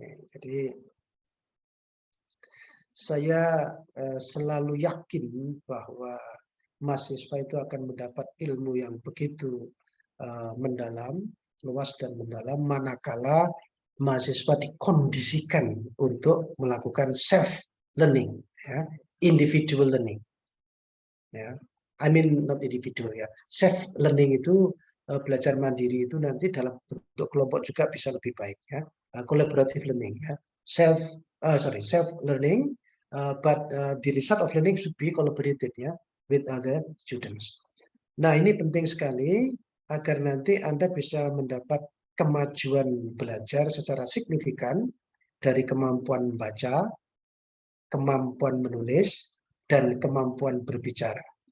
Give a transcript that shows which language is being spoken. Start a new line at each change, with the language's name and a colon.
Indonesian: Jadi saya selalu yakin bahwa mahasiswa itu akan mendapat ilmu yang begitu mendalam, luas dan mendalam, manakala mahasiswa dikondisikan untuk melakukan self learning, ya, individual learning, ya.
English: I mean not individual,
Indonesian: ya. Self learning itu belajar mandiri itu nanti dalam bentuk kelompok juga bisa lebih baik, ya.
English: Collaborative learning, ya. Self learning, but the result of learning should be collaborated, ya, with other students.
Indonesian: Nah, ini penting sekali agar nanti Anda bisa mendapat kemajuan belajar secara signifikan dari kemampuan membaca, kemampuan menulis, dan kemampuan berbicara.